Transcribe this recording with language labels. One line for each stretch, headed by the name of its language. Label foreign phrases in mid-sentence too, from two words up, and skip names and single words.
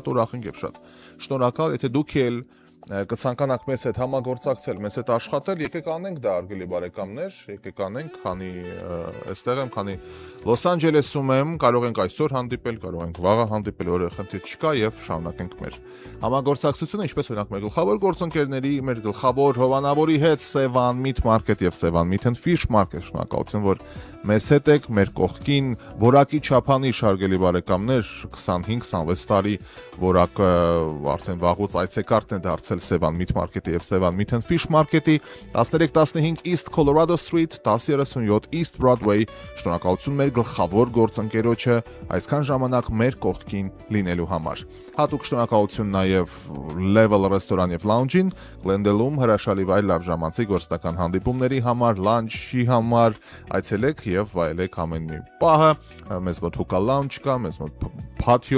Armenian: ուրախ ենք եւ շատ շնորհակալ, եթե դուք էլ կցանկանաք մեզ հետ համագործակցել, մեզ հետ աշխատել, եկեք անենք դա հարգելի բարեկամներ, եկեք անենք, քանի այստեղ եմ, քանի Լոս Անջելեսում եմ, կարող ենք այսօր հանդիպել, կարող ենք վաղը հանդիպել, որը խնդիր չկա եւ շարունակենք մեր համագործակցությունը, ինչպես օրինակ մեր գլխավոր գործընկերների, մեր գլխավոր հովանավորի հետ Sevan Meat Market եւ Sevan Meat and Fish Market, շնորհակալություն, որ մեզ հետ եք, մեր կողքին որակի չափանիշ հարգելի բարեկամներ, 25-26 տարի որակը արդեն վաղուց այցեկարգն է դարձել Sevan Meat Market-ի եւ Sevan Meat and Fish Market-ի 1315 East Colorado Street 1037 East Broadway, շնորհակալություն մեր գլխավոր գործընկերոջը այսքան ժամանակ մեր կողքին լինելու համար։ Հատուկ շնորհակալություն նաև Level Restaurant եւ Lounge-ին, Glendale-ում հրաշալի վայր լավ ժամանցի գործնական հանդիպումների համար, լանչի համար, այցելեք եւ վայելեք ամեն մի պահը, մեզ մոտ
English: hookah lounge
Armenian: կա, մեզ մոտ patio,